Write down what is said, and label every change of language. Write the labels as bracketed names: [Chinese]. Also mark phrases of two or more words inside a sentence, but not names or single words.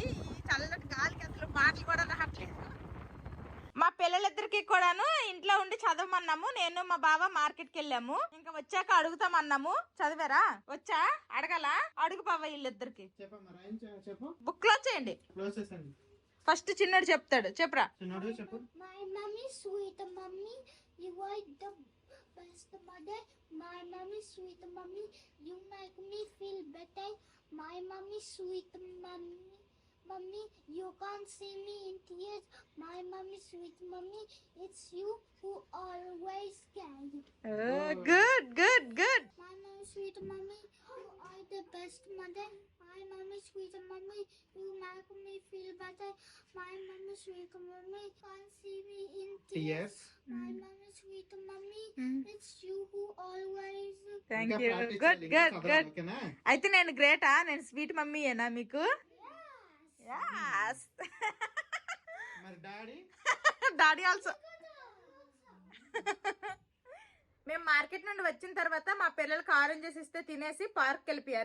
[Telugu] ఈ చల్లటి గాలికి అసలు మాటలు కూడా రావట్లేదు. మా పిల్లలిద్దరికి కూడాను ఇంట్లో ఉండి చదవమన్నాము. నేను మా బావ మార్కెట్ కి వెళ్ళాము. ఇంకా వచ్చాక అడుగుతామన్నాము. చదివారా? వచ్చా? అడగాల? అడుగు బావ వీళ్ళిద్దరికి. [English] book close [Telugu] చేయండి. ఫస్ట్ చిన్నడు చెప్తాడు. చెప్పరా? [English] My mommy sweet mommy, you are the best mother. My mommy sweet mommy, you make me feel better. My mommy sweet mommy, mommy, you can't see me in tears. My mommy sweet mommy, it's you who always care. Oh, good, good, good. My mommy sweet mommy, you are the best mother. My mommy sweet mommy, you make me feel better. My mommy sweet mommy, can't see me in tears. My mommy sweet mommy, it's you who always. Thank you. Good, good, good. [Telugu] అయితే నేను గ్రేటా? నేను [English] sweet mommy [Telugu] ఏనా మీకు? Yes. మరి డాడీ? [English] Daddy also. [Telugu] మేము మార్కెట్ నుండి వచ్చిన తర్వాత మా పిల్లలకి ఆరెంజెస్ ఇస్తే తినేసి పార్క్ వెళ్ళిపోయారు.